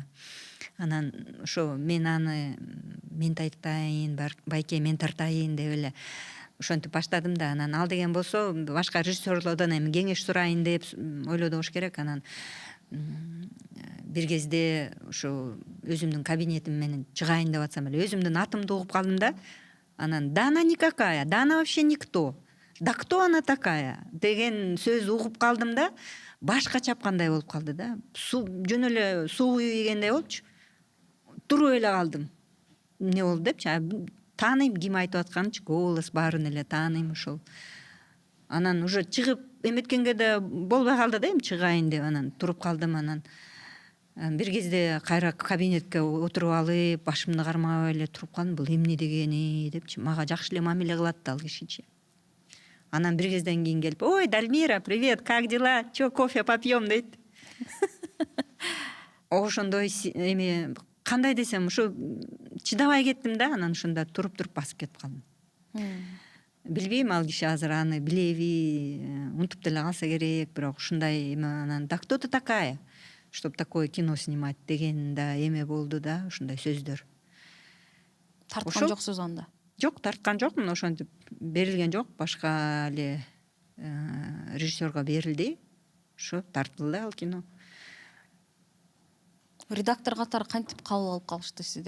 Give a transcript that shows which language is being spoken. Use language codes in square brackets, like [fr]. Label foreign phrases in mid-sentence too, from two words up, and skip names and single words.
[ky] Анан ошо мен тартайын, байке мен тартайын деп эле ошентип баштадым да. Анан ал деген болсо башка режиссерлордон эми кеңеш сурайын деп ойлоду болуш керек. Анан бир кезде ошо өзүмдүн кабинетим менен чыгайын деп атсам эле өзүмдүн атымды угуп калдым да. Анан да [ru] она никакая, да она вообще никто, да кто она такая [ky] деген сөз угуп калдым да, башка чапкандай болуп калды да. Жөн эле суу куюп ийгендей болчу. Туруп эле калдым. Эмне болду депчи, тааныйм ким айтып атканынчы, голос баарын эле тааныйм ошол. Анан уже чыгып эметкенге да болбой калды да, эми чыгайын деп. Анан туруп калдым. Анан бир кезде кайра кабинетке отуруп алып, башымды кармап эле туруп калдым. Бул эмне дегени депчи, мага жакшы эле мамиле кылат ал кишичи. Анан бир кезден кийин келип, ой, Дальмира, [ru] привет, как дела? Чё, кофе попьем дейт. [ky] Ошондой эми кандай десем, ошо чыдабай кеттим да, анан ошондо туруп басып кетип калдым. Билбейм, ал киши азыр аны билеби, унутуп деле калса керек, бирок ушундай эме анан да [ru] кто ты такая, чтобы такое кино снимать [ky] деген да эме болду да, ушундай сөздөр. Тарткан жоксуз анда? Жок, тарткан жокмун, ошентип берилген жок, башка эле режиссерга берилди. Ошо тартылды ал кино. Редактор катары кантип кабыл алып калышты сизди?